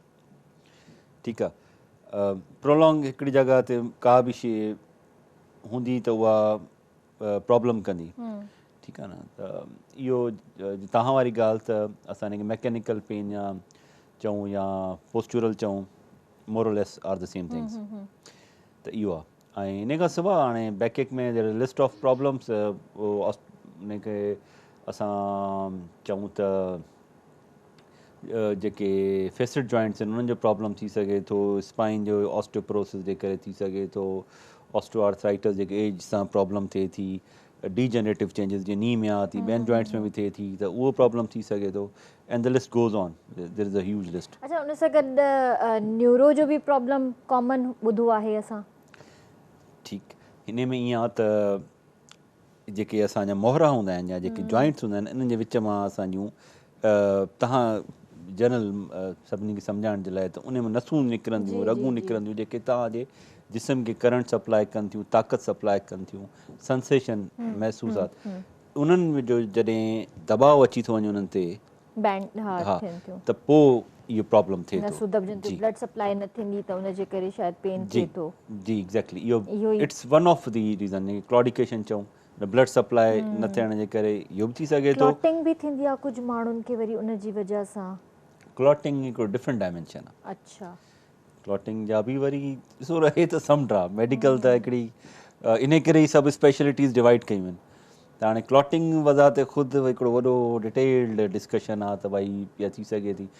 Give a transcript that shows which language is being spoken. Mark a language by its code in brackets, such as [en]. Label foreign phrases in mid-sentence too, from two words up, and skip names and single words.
[sd] ठीकु आहे, प्रोलॉन्ग हिकिड़ी जॻह ते का बि शइ हूंदी त उहा प्रॉब्लम कंदी। ठीकु आहे न, त इहो तव्हां वारी ॻाल्हि त असां हिनखे [en] mechanical pain [sd] या चऊं या पोस्चुरल चऊं, [en] moreless are the same things. [sd] त इहो आहे। ऐं इन खां सवाइ हाणे बैकएक में [en] list of problems, [sd] उनखे असां चऊं त जेके [en] facet joints [sd] आहिनि उन्हनि जो प्रॉब्लम थी सघे थो, स्पाइन जो ऑस्टियोपोरोसिस जे करे थी सघे थो, ऑस्टियोआर्थराइटिस जेके एज सां प्रॉब्लम थिए थी, [en] degenerative changes [sd] जीअं नी में आहे थी ॿियनि जॉइंट्स में बि थिए थी त उहो प्रॉब्लम थी सघे थो [en] and the list goes on there is a huge list. [sd] अच्छा उन सां गॾु न्यूरो जो बि प्रॉब्लम कॉमन ॿुधो आहे असां। ठीकु हिन में ईअं आहे त जेके असांजा मोहरा हूंदा आहिनि या जेके जॉइंट्स हूंदा आहिनि इन्हनि जे विच मां असांजूं तव्हां जनरल सभिनी खे सम्झाइण जे लाइ त उन में नसूं निकिरंदियूं रगूं निकिरंदियूं जेके तव्हांजे जिस्म खे [en] current supply [sd] कनि थियूं ताक़त सप्लाई कनि थियूं सेंसेशन महसूसात उन्हनि में जो जॾहिं दबाव अची थो वञे उन्हनि ते बैंड हा थियनि थियूं त पोइ इहो प्रॉब्लम थिए नसूं दॿजनि थियूं [en] blood supply [sd] न थींदी त उनजे करे शायदि पेन जी थिए थो। जी एग्ज़ैक्टली इहो इहो ई [en] it's one of the reason claudication [sd] चऊं [en] blood supply [sd] न थियण जे करे इहो बि थी सघे थो। क्लॉटिंग बि थींदी आहे कुझु माण्हुनि खे वरी उनजी वजह सां। क्लॉटिंग हिकिड़ो [en] different dimension [sd] आहे। अच्छा क्लॉटिंग जा बि वरी ॾिसो रहे त समुंड आहे मेडिकल त हिकिड़ी इन करे ई सभु [en] specialities divide [sd] कयूं आहिनि त हाणे क्लॉटिंग वज़ह ते ख़ुदि हिकिड़ो वॾो [en] detailed discussion [sd] आहे त भई इहा थी सघे थी।